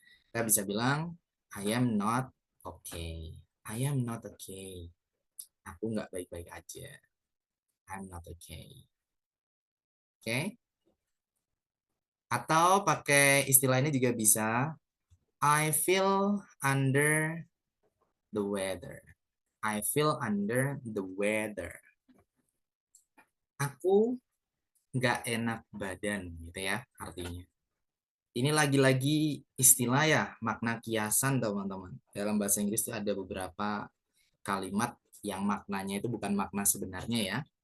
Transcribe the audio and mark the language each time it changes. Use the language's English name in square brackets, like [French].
[Indonesian] Kita bisa bilang, [English] I am not okay. I am not okay. [Indonesian] Aku nggak baik-baik aja. [English] I'm not okay. Oke? Okay? [Indonesian] Atau pakai istilah ini juga bisa. [English] I feel under the weather. I feel under the weather. [Indonesian] Aku nggak enak badan, gitu ya artinya. Ini lagi-lagi istilah ya, makna kiasan teman-teman. Dalam bahasa Inggris itu ada beberapa kalimat yang maknanya itu bukan makna sebenarnya ya.